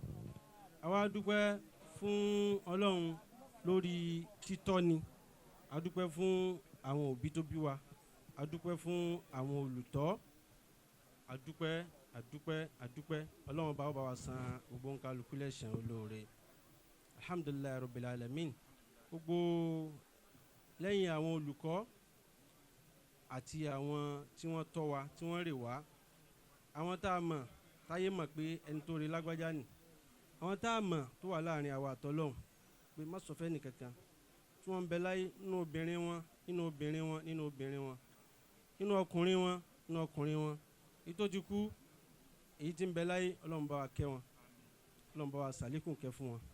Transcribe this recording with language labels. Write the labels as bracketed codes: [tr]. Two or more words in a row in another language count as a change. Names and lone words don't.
[yo] Àwa adúpẹ́ fún Ọlọ́run lórí títọ́ ni. Adúpẹ́ fún àwọn òbí tó bí wa. Adúpẹ́ fún àwọn olùtọ́. Adúpẹ́. Ọlọ́run bá wa san gbogbo nkálukú lẹ́san olóore. [ar] الحمد لله رب العالمين. [yo] Gbogbo lẹ́yìn àwọn olùkọ́ àti àwọn tí wọ́n tọ́ wa, tí wọ́n rè wá, àwọn tá a mọ̀ táyé mọ̀ pé ẹni tó rí lágbájá ni, àwọn tá a mọ̀ tó wà láàrin àwa àtọ́lọ́hun pé má sọ fẹ́ nìkankan, tí wọ́n ń bẹ láyé nínú obìnrin wọn, nínú obìnrin wọn, nínú obìnrin wọn, nínú ọkùnrin wọn, nínú ọkùnrin wọn, èyí tó ti kú, èyí tí ń bẹ láyé, Ọlọ́run bá wa kẹ́ wọn, Ọlọ́run bá wa ṣàlékún kẹ́ fún wọn.